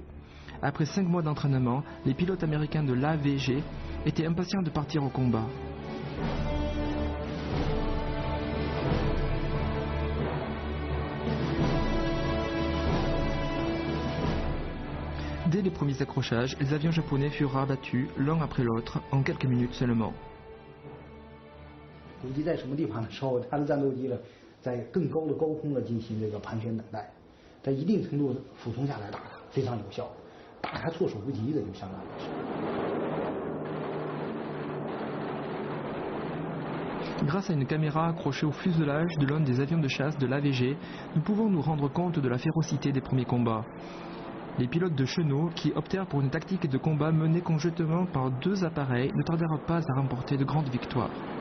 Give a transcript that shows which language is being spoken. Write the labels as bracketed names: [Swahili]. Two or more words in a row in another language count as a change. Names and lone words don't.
[French] Après 5 mois d'entraînement, les pilotes américains de l'AVG étaient impatients de partir au combat. Dès les premiers accrochages, les avions japonais furent abattus l'un après l'autre en quelques minutes seulement. [Chinese] 估计在什么地方的时候，他的战斗机呢，在更高的高空呢进行这个盘旋等待，在一定程度俯冲下来打它，非常有效，打它措手不及的，就相当于是。 [French] Grâce à une caméra accrochée au fuselage de l'un des avions de chasse de l'AVG, nous pouvons nous rendre compte de la férocité des premiers combats. Les pilotes de Chenot, qui optèrent pour une tactique de combat menée conjointement par 2 appareils, ne tardèrent pas à remporter de grandes victoires.